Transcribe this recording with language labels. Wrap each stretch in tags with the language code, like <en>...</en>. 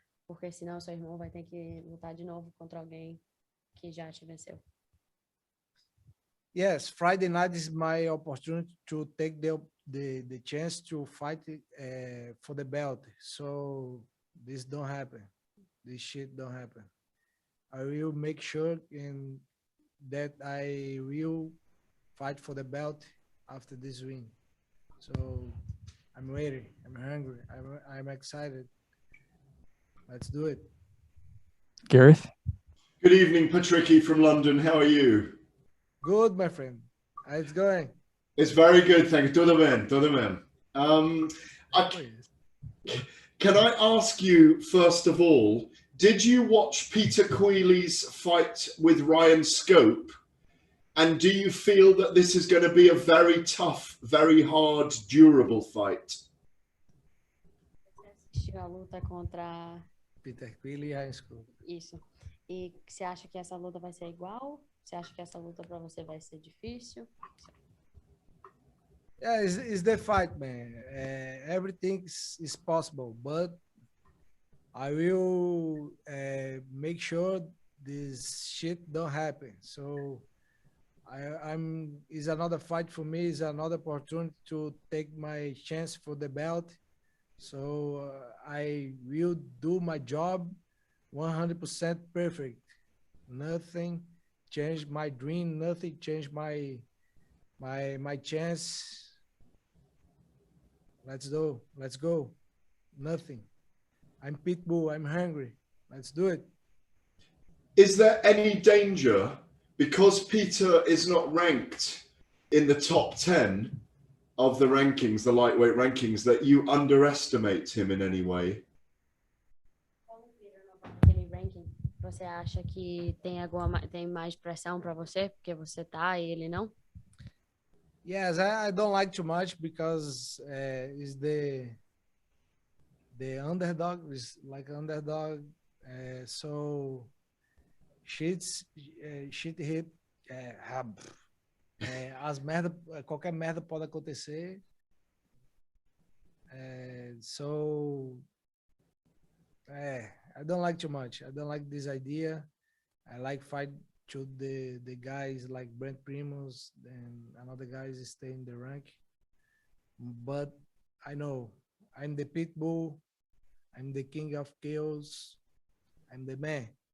<pt>Porque senão seu irmão vai ter que lutar de novo contra alguém que já te venceu.</pt> <en>Yes, Friday night is my opportunity to take the chance to fight for the belt. So this don't happen. This shit don't happen. I will make sure that I will fight for the belt after this win. So I'm ready. I'm hungry. I'm excited. Let's do it. Gareth. Good evening, Patricky from London. How are you? Good, my friend. How it's going? It's very good, thank you.</en> <pt>Todo bem, todo bem.</pt> <en>Can I ask you, first of all, did you watch Peter Queally's fight with Ryan Scope? And do you feel that this is going to be a very tough, very hard, durable fight?</en> <pt>A luta contra Peter Queally e Ryan Scope. Isso. E você acha que essa luta vai ser igual? Você acha que essa luta para você vai ser difícil?</pt> <en>Yeah, it's the fight, man. Everything is possible, but I will make sure this shit don't happen. So it's another fight for me. It's another opportunity to take my chance for the belt. So I will do my job 100% perfect. Nothing changed my dream. Nothing changed my chance. Let's go. Nothing. I'm Pitbull. I'm hungry. Let's do it. Is there any danger, because Peter is not ranked in the top 10 of the rankings, the lightweight rankings, that you underestimate him in any way?</en> <pt>Você acha que tem mais pressão para você porque você tá e ele não?</pt> <en>Yes, I don't like too much because it's the underdog. It's like underdog. So shit hit.</en> <pt>Qualquer merda pode acontecer.</pt> <en>So I don't like too much. I don't like this idea. I like fight should the guys like Brent Primos and another guys stay in the rank. But I know I'm the Pitbull, I'm the king of chaos, I'm the man.</en>